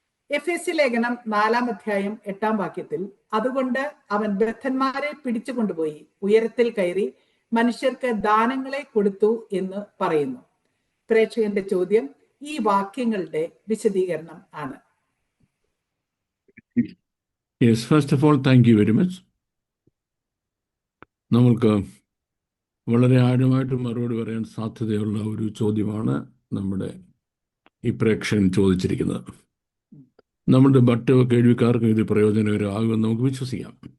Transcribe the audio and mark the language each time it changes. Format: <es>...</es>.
<ml>എഫേസ്യ ലേഖനം 4-ാം അധ്യായം 8-ാം വാക്യത്തിൽ അതുകൊണ്ട് അവൻ ബദ്ധന്മാരെ പിടിച്ചുകൊണ്ടുപോയി ഉയരത്തിൽ കയറി മനുഷ്യർക്ക് ദാനങ്ങളെ കൊടുത്തു എന്ന് പറയുന്നു. പ്രേക്ഷകന്റെ ചോദ്യം ഈ വാക്യങ്ങളുടെ വിശദീകരണം ആണ്.</ml> <en>Yes, first of all, thank you very much.</en> <ml>നമ്മൾക്ക് വളരെ ആഴമായിട്ട് മറുപടി പറയാൻ സാധ്യതയുള്ള ഒരു ചോദ്യമാണ് നമ്മുടെ ഈ പ്രേക്ഷകൻ ചോദിച്ചിരിക്കുന്നത്. നമ്മുടെ മറ്റ് കേൾവിക്കാർക്കും ഇത് പ്രയോജനകരമാകുമെന്ന് നമുക്ക് വിശ്വസിക്കാം.</ml>